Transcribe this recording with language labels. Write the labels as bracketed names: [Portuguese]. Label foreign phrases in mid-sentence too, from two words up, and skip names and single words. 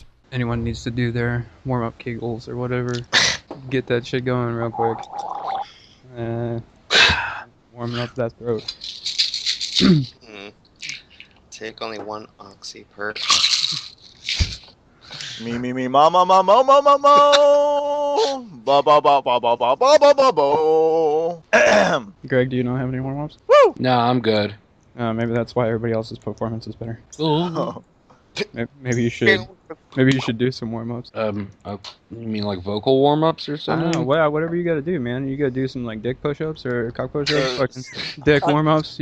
[English] Anyone needs to do their warm-up kegels or whatever, get that shit going real quick. Warming up that throat. Take only one oxy per. Me, ma, ma, ma, mo, mo, mo, mo. Ba, ba, ba, ba, ba, ba, ba, ba, ba, bo. Greg, do you not have any warm-ups? Woo! No, I'm good. Maybe that's why everybody else's performance is better. Oh. Maybe you should. Maybe you should do some warm-ups. You mean like vocal warm-ups or I something? don't know, whatever you gotta do, man. You gotta do some like dick push-ups or cock push-ups, fucking dick warm-ups.